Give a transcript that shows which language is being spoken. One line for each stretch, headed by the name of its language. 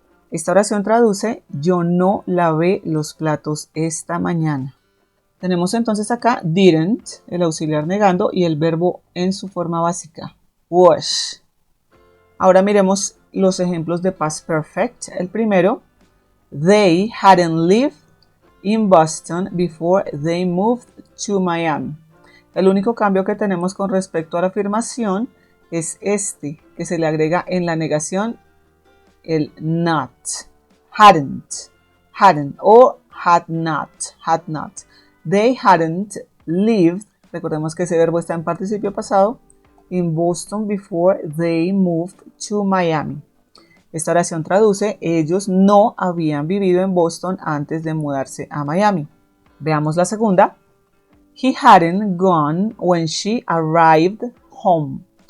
Spanish: Esta oración traduce, yo no lavé los platos esta mañana. Tenemos entonces acá didn't, el auxiliar negando, y el verbo en su forma básica, wash. Ahora miremos los ejemplos de past perfect. El primero,
English: they hadn't lived in Boston before they moved to Miami.
Spanish: El único cambio que tenemos con respecto a la afirmación es este, que se le agrega en la negación el not. Hadn't o had not.
English: They hadn't lived,
Spanish: recordemos que ese verbo está en participio pasado,
English: in Boston before they moved to Miami.
Spanish: Esta oración traduce, ellos no habían vivido en Boston antes de mudarse a Miami. Veamos la segunda.
English: He hadn't gone when she arrived home.